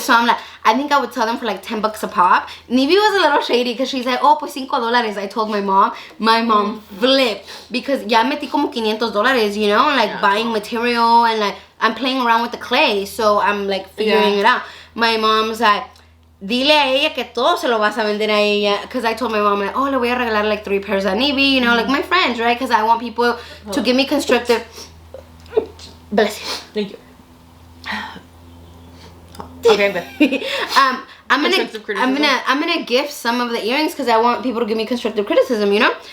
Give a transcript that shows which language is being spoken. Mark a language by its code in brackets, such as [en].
[en] So I'm like, I think I would sell them for like 10 bucks a pop. Nivi was a little shady because she's like, oh, [es] pues [en] $5. I told my mom. My mom flipped because [es] ya metí como [en] $500, you know, like buying material, and like I'm playing around with the clay, so I'm like figuring it out. My mom's like, [es] dile a ella que todo se lo vas a vender a ella. [en] Because I told my mom, like, oh, [es] le voy a regalar [en] like 3 pairs a Nibi, you know, like my friends, right? Because I want people to give me constructive. Bless you. Thank you. Okay, good. I'm gonna gift some of the earrings because I want people to give me constructive criticism, you know.